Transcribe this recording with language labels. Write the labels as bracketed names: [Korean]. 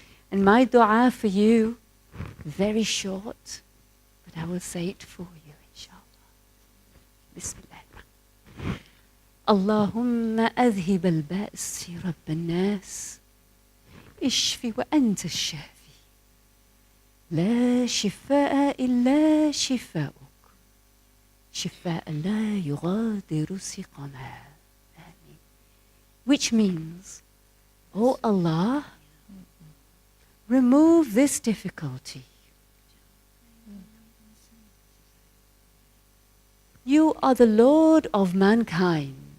[English] And my dua for you, very short, but I will say it for you, inshallah. [Arabic] Bismillah. Allahumma adhib al-ba's, Rabb al-nas. اشفي وأنت الشافي لا شفاء إلا شفاؤك شفاء لا يغادر سقما. [English] Which means, oh Allah, remove this difficulty. You are the Lord of mankind.